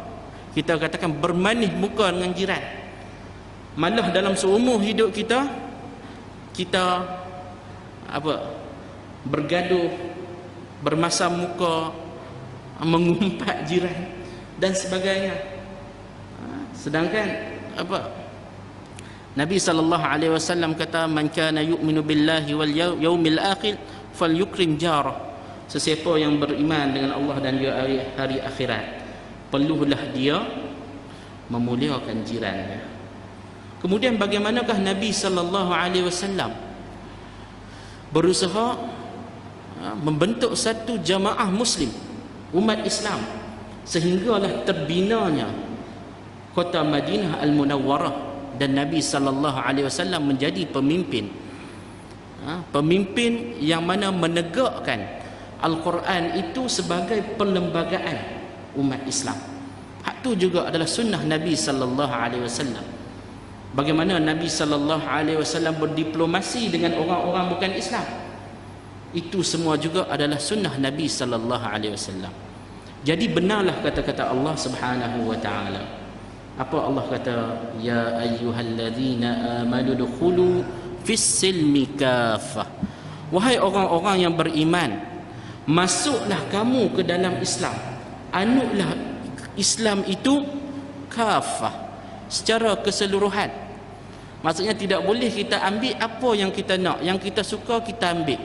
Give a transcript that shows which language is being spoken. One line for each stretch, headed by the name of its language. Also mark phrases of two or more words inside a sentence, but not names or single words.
Malay: Kita katakan bermanis muka dengan jiran. Malah dalam seumur hidup kita apa? Bergaduh, bermasam muka, mengumpat jiran dan sebagainya. Sedangkan apa? Nabi
Arabic: صلى الله عليه وسلم
Malay: kata,
Arabic: من كان يؤمن بالله واليوم الآخر فليكرم جاره.
Malay: Sesiapa yang beriman dengan Allah dan hari akhirat, perlulah dia memuliakan jirannya. Kemudian bagaimanakah Nabi
Arabic: صلى الله عليه وسلم
Malay: berusaha membentuk satu jamaah muslim, umat Islam, sehinggalah terbinanya kota Madinah Al-Munawwarah, dan Nabi
Arabic: صلى الله عليه وسلم
Malay: menjadi pemimpin. Pemimpin yang mana menegakkan Al-Quran itu sebagai perlembagaan umat Islam. Hak tu juga adalah sunnah Nabi
Arabic: صلى الله عليه وسلم.
Malay: Bagaimana Nabi
Arabic: صلى الله عليه وسلم
Malay: berdiplomasi dengan orang-orang bukan Islam, itu semua juga adalah sunnah Nabi
Arabic: صلى الله عليه وسلم.
Malay: Jadi benarlah kata-kata Allah
Arabic: سبحانه وتعالى.
Malay: Apa Allah kata?
Arabic: يا أيها الذين آمنوا ادخلوا في السلم كافة.
Malay: Wahai orang-orang yang beriman, masuklah kamu ke dalam Islam. Anutlah Islam itu kaffah, secara keseluruhan. Maksudnya tidak boleh kita ambil apa yang kita nak, yang kita suka kita ambil.